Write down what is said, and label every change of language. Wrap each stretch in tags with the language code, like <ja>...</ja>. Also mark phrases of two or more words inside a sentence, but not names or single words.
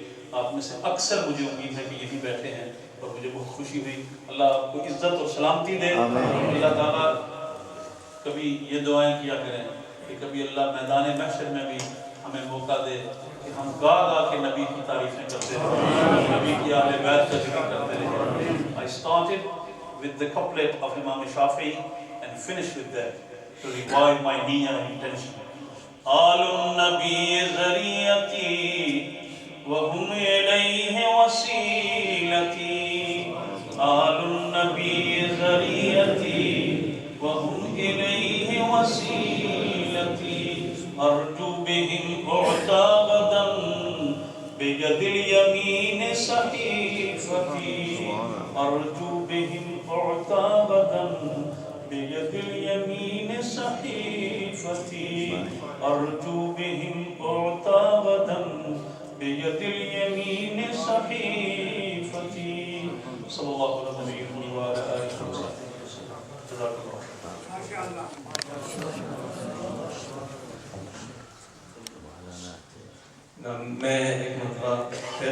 <ur>آپ میں سے اکثر مجھے امید ہے کہ یہی بیٹھے ہیں اور مجھے بہت خوشی ہوئی. اللہ آپ کو عزت اور سلامتی دے. اللہ تعالیٰ کبھی یہ دعائیں کیا کریں کہ کبھی اللہ میدان محشر میں بھی ہمیں موقع دے کہ ہم گا گا کے نبی کی تعریفیں کرتے رہیں, نبی کی اہل بیت کا ذکر کرتے رہیں.</ur> <en>I started with the couplet of Imam Shafi'i and finished with that to revive my niyyah and intention.</en> <ar>آل النبی ذریتی وہم الیہ وسیلتی, آل النبی ذریتی وہم الیہ وسیلتی, ارجو بہم اعطا غدا بید الیمین صحیفتی, ارجو بہم اعطا غدا بید الیمین صحیفتی, ارجو بہم اعطا غدا بید الیمین صحیفتی. صلی اللہ علیہ وسلم وعلی آلہ وسلم. جزاک اللہ.</ar> <ur>میں ایک مرتبہ</ur>